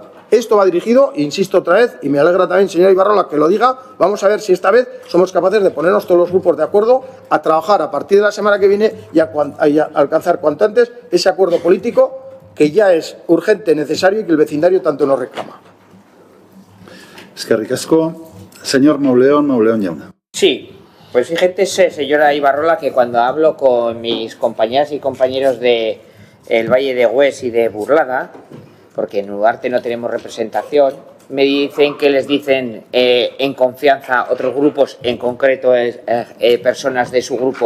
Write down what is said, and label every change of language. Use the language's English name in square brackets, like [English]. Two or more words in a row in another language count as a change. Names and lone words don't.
[Spanish] Esto va dirigido, insisto otra vez, y me alegra también, señora Ibarrola, que lo diga, vamos a ver si esta vez somos capaces de ponernos todos los grupos de acuerdo a trabajar a partir de la semana que viene y a alcanzar cuanto antes ese acuerdo político que ya es urgente, necesario y que el vecindario tanto nos reclama. [Basque] Eskerrik asko. Señor Mauleón Jauna. [Spanish] Sí, pues fíjate, señora Ibarrola, que cuando hablo con mis compañeras y compañeros de el Valle de Hues y de Burlada, porque en Ugarte no tenemos representación, me dicen que les dicen en confianza otros grupos, en concreto personas de su grupo.